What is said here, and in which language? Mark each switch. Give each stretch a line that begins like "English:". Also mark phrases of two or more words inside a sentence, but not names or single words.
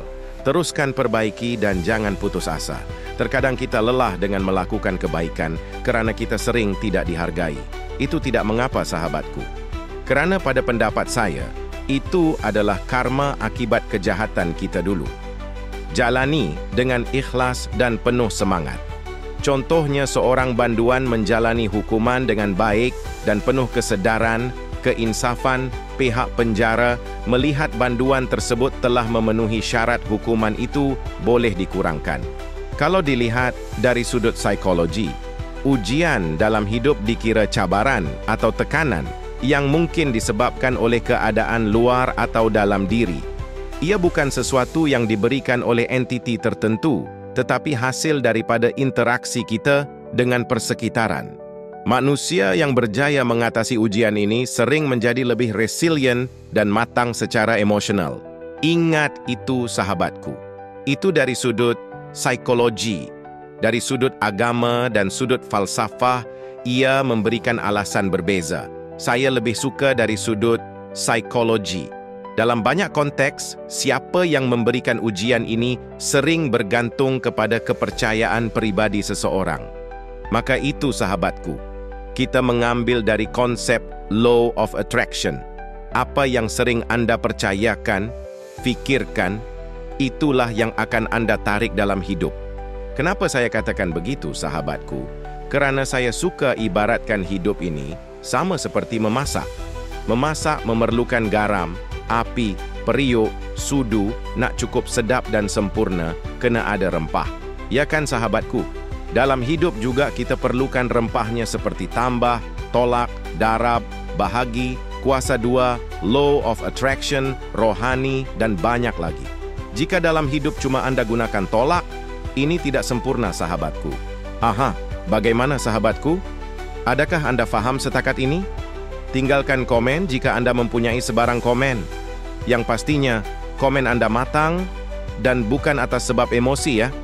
Malay: Teruskan perbaiki dan jangan putus asa. Terkadang kita lelah dengan melakukan kebaikan kerana kita sering tidak dihargai. Itu tidak mengapa sahabatku. Kerana pada pendapat saya, itu adalah karma akibat kejahatan kita dulu. Jalani dengan ikhlas dan penuh semangat. Contohnya seorang banduan menjalani hukuman dengan baik dan penuh kesedaran, keinsafan, pihak penjara melihat banduan tersebut telah memenuhi syarat hukuman itu boleh dikurangkan. Kalau dilihat dari sudut psikologi, ujian dalam hidup dikira cabaran atau tekanan yang mungkin disebabkan oleh keadaan luar atau dalam diri. Ia bukan sesuatu yang diberikan oleh entiti tertentu, tetapi hasil daripada interaksi kita dengan persekitaran. Manusia yang berjaya mengatasi ujian ini sering menjadi lebih resilient dan matang secara emosional. Ingat itu sahabatku. Itu dari sudut psikologi. Dari sudut agama dan sudut falsafah, ia memberikan alasan berbeza. Saya lebih suka dari sudut psikologi. Dalam banyak konteks, siapa yang memberikan ujian ini sering bergantung kepada kepercayaan pribadi seseorang. Maka itu, sahabatku, kita mengambil dari konsep
English: law of attraction.
Malay: Apa yang sering Anda percayakan, fikirkan, itulah yang akan Anda tarik dalam hidup. Kenapa saya katakan begitu, sahabatku? Kerana saya suka ibaratkan hidup ini sama seperti memasak. Memasak memerlukan garam, api, periuk, sudu, nak cukup sedap dan sempurna, kena ada rempah. Ya kan, sahabatku? Dalam hidup juga kita perlukan rempahnya seperti tambah, tolak, darab, bahagi, kuasa dua,
English: law of attraction,
Malay: rohani, dan banyak lagi. Jika dalam hidup cuma Anda gunakan tolak, ini tidak sempurna, sahabatku. Aha, bagaimana, sahabatku? Adakah Anda faham setakat ini? Tinggalkan komen jika Anda mempunyai sebarang komen. Yang pastinya, komen Anda matang dan bukan atas sebab emosi ya.